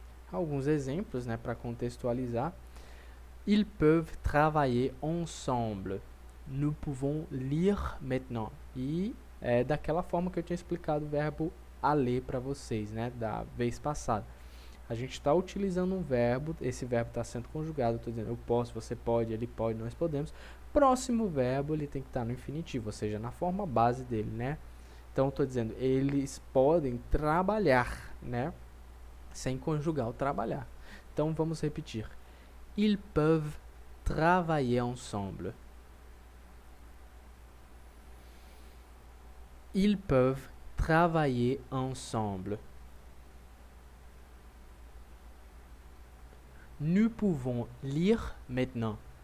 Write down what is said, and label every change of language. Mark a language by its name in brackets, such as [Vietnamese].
[Portuguese] Alguns exemplos, né, para contextualizar. [French] Ils peuvent travailler ensemble. Nous pouvons lire maintenant. [Portuguese] E é daquela forma que eu tinha explicado o verbo a ler para vocês, né, da vez passada. A gente está utilizando um verbo, esse verbo está sendo conjugado, estou dizendo eu posso, você pode, ele pode, nós podemos. Próximo verbo, ele tem que estar no infinitivo, ou seja, na forma base dele, né? Então, estou dizendo, eles podem trabalhar, né? Sem conjugar o trabalhar. Então, vamos repetir. [French] Ils peuvent travailler ensemble. Ils peuvent travailler ensemble. Nous pouvons lire maintenant.